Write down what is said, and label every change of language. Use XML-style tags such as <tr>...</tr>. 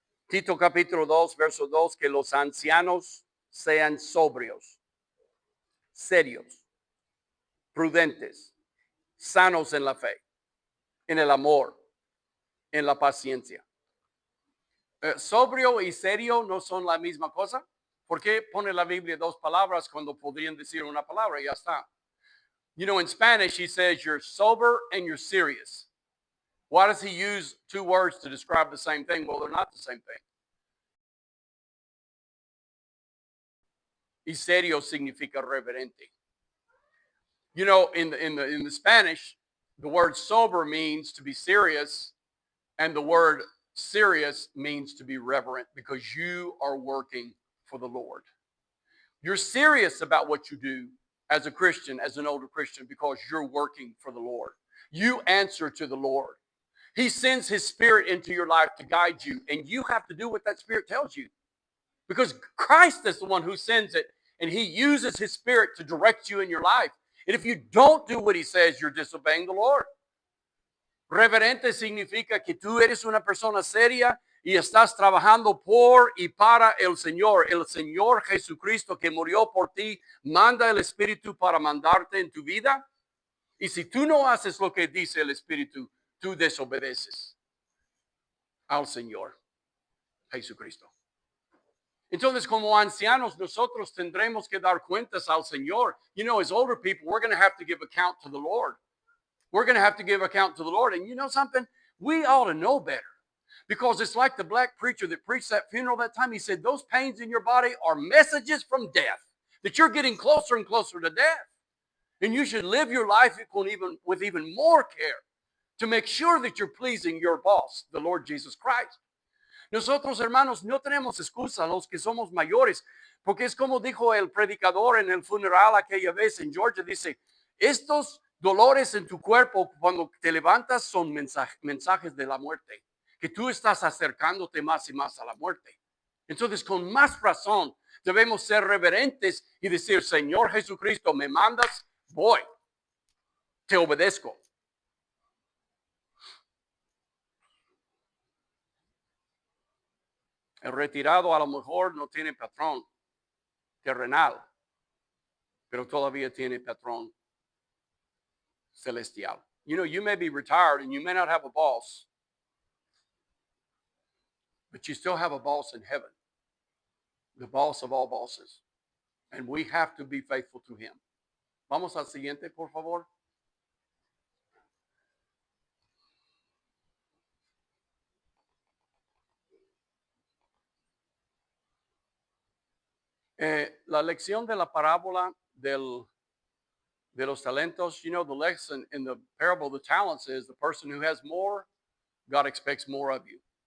<es>Tito capítulo 2, verso 2, que los ancianos sean sobrios, serios, prudentes, sanos en la fe, en el amor, en la paciencia. Sobrio y serio no son la misma cosa. ¿Por qué pone la Biblia 2 palabras cuando podrían decir una palabra y ya está?</es> <en>In Spanish, he says you're sober and you're serious. Why does he use two words to describe the same thing? Well, they're not the same thing.</en> <es>Y serio significa reverente.</es> <en>You know, in the Spanish, the word sober means to be serious, and the word serious means to be reverent because you are working for the Lord. You're serious about what you do as a Christian, as an older Christian, because you're working for the Lord. You answer to the Lord. He sends his spirit into your life to guide you, and you have to do what that spirit tells you because Christ is the one who sends it, and he uses his spirit to direct you in your life. And if you don't do what he says, you're disobeying the Lord.</en> <es>Reverente significa que tú eres una persona seria y estás trabajando por y para el Señor Jesucristo que murió por ti, manda el Espíritu para mandarte en tu vida. Y si tú no haces lo que dice el Espíritu, tú desobedeces al Señor Jesucristo. Entonces, como ancianos, nosotros tendremos que dar cuentas al Señor.</es> <en>You know, as older people, we're going to have to give account to the Lord. We're going to have to give account to the Lord. And you know something? We ought to know better. Because it's like the black preacher that preached that funeral that time. He said, those pains in your body are messages from death, that you're getting closer and closer to death. And you should live your life with even more care to make sure that you're pleasing your boss, the Lord Jesus Christ.</en> <es>Nosotros, hermanos, no tenemos excusa los que somos mayores, porque es como dijo el predicador en el funeral aquella vez en Georgia, dice, estos dolores en tu cuerpo cuando te levantas son mensajes de la muerte, que tú estás acercándote más y más a la muerte. Entonces, con más razón, debemos ser reverentes y decir, Señor Jesucristo, me mandas, voy, te obedezco. El retirado a lo mejor no tiene patrón terrenal, pero todavía tiene patrón celestial.</es> <en>You know, you may be retired and you may not have a boss, but you still have a boss in heaven, the boss of all bosses. And we have to be faithful to him.</en> <es>Vamos al siguiente, por favor. La lección de la parábola de los talentos,</es> <en>you know, the lesson in the parable of the talents is the person who has more, God expects more of you.</en>